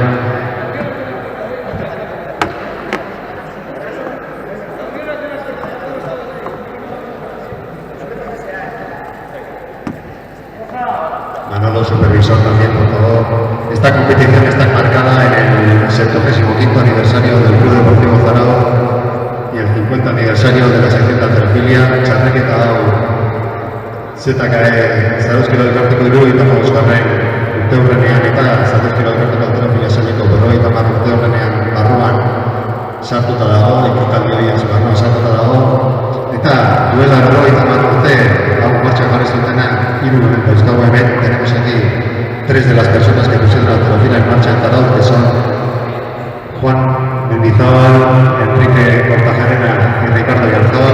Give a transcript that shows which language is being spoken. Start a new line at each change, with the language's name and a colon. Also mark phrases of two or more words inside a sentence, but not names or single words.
Spanish: Manolo, supervisor también, por favor. Esta competición está enmarcada en el 75º aniversario del Club Deportivo Zarao y el 50 aniversario de la sección de halterofilia
Basque: Txarreketa hau ZKE Zarauzkilo elkarteko 75 urteurrenean eta Zarauzkilo elkarteko halterofilia saileko 50 urteurrenean barruan sartuta dago, ekitaldi horiez barruan sartuta dago, eta duela 50 urte hau martxan jarri zutenak 3 momentu euskago hemen.
Spanish: Tenemos aquí 3 de las personas que pusieron la halterofilia en marcha en Zarao, que son Juan Mendizábal, Enrique Cortajarena y Ricardo Yarzábal.